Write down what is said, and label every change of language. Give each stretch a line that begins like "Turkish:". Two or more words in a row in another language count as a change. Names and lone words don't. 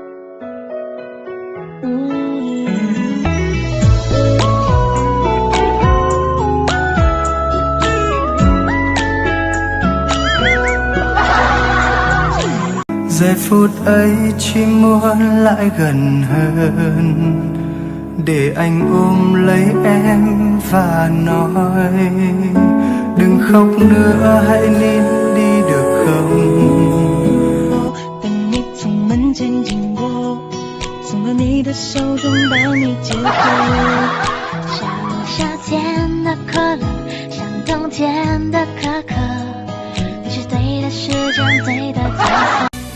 Vietnamese: Giây phút ấy chỉ muốn lại gần hơn, để anh ôm lấy em và nói đừng khóc nữa, hãy nín đi được không.
Chinese: 等你从门前经过，送到你的手中，帮你解渴。像夏天的可乐，像冬天的可可，你是对的时间，对的角色。